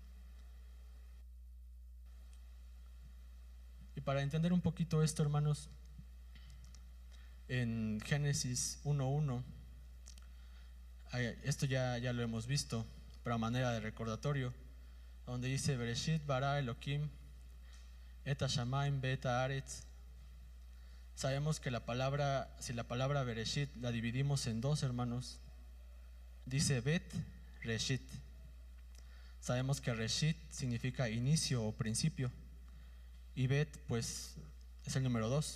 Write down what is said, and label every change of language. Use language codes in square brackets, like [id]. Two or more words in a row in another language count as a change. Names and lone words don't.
[es] Y para entender un poquito esto, hermanos, en Génesis 1:1, esto ya lo hemos visto, pero a manera de recordatorio, donde dice: [he] בראשית ברא אלהים את השמים ואת הארץ. [es] Sabemos que si la palabra Bereshit la dividimos en dos, hermanos, dice Bet, Reshit. Sabemos que Reshit significa inicio o principio, y Bet pues es el número 2.